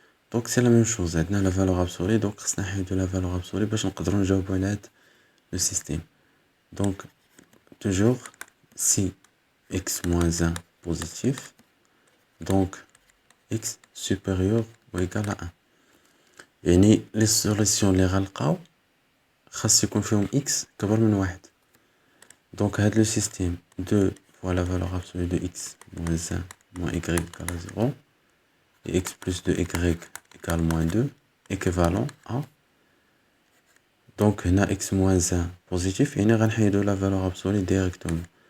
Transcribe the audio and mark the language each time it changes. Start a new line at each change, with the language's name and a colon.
French: Donc c'est la même chose, on a la valeur absolue, donc on a de la valeur absolue
Arabic: باش نقدروا نجاوبوا على
French: le système. Donc toujours si x moins 1 positif, donc x supérieur ou égal à 1.
Arabic: يعني les solutions اللي غنلقاو خاص يكون فيهم x كبر من 1.
French: Donc
Arabic: هاد
French: le système 2 fois la valeur absolue de x moins 1 moins y égale à 0 et x plus 2y égale moins 2 équivalent à. Donc هنا x moins 1 positif
Arabic: يعني غنحيدو
French: la valeur absolue directement.